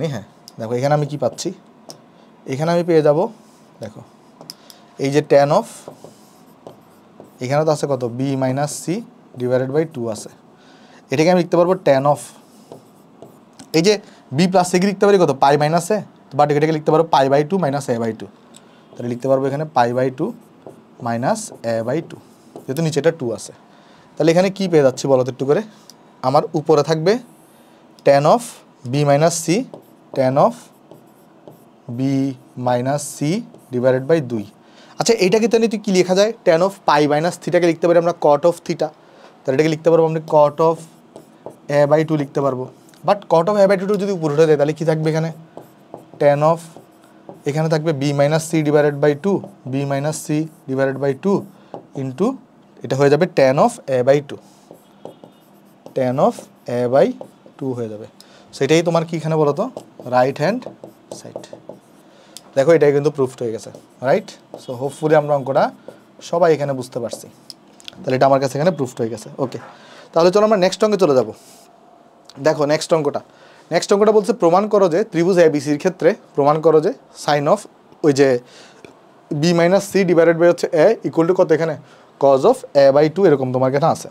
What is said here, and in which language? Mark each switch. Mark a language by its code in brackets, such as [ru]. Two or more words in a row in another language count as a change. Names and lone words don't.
[bn] হ্যাঁ দেখো, এখানে আমি কি পাচ্ছি, এখানে আমি পেয়ে যাব, দেখো এই যে [en] tan of, [bn] এখানে তো আছে কত, B-C /2 আছে, এটাকে আমি লিখতে পারবো [en] tan of, [bn] এই যে B+C কে লিখতে পারি কত, π-a, বাট এটাকে লিখতে পারবো π/2 - a/2, তাহলে লিখতে পারবো এখানে π/2 - a/2, যেহেতু নিচে এটা 2 আছে। তাহলে এখানে কি পেয়ে যাচ্ছি বলো তো একটু করে, আমার উপরে থাকবে [en] tan of [bn] B-C, [en] tan of [bn] B-C /2। আচ্ছা, এইটাকে তাহলে তুই কী লেখা যায়, [en] tan of [bn] π - θ লিখতে পারি আমরা [en] cot of [bn] θ, তাহলে এটাকে লিখতে পারবো আমরা [en] cot of [bn] a/2 লিখতে পারবো। বাট [en] cot of [bn] a/2 যদি উপরে উঠে দেয়, তাহলে কী থাকবে এখানে, [en] tan of, [bn] এখানে থাকবে B-C /2, B-C /2 ইন্টু, এটা হয়ে যাবে [en] tan of [bn] a/2, [en] tan of [bn] a/2 হয়ে যাবে। সেটাই তোমার কি এখানে বলো তো, [en] right hand side. [bn] দেখো এটাই কিন্তু প্রুফড হয়ে গেছে, রাইট। [en] so hopefully [bn] আমরা অঙ্কটা সবাই এখানে বুঝতে পারছি। তাহলে এটা আমার কাছে এখানে প্রুফড হয়ে গেছে। ওকে, তাহলে চলো আমরা নেক্সট অঙ্কে চলে যাব। দেখো নেক্সট অঙ্কটা বলছে প্রমাণ করো যে ত্রিভুজ ABCর ক্ষেত্রে প্রমাণ করো যে [en] sine of [bn] ওই যে B-C /a = কত, এখানে [en] cos of a by two [bn] এরকম তোমার কাছে আছে।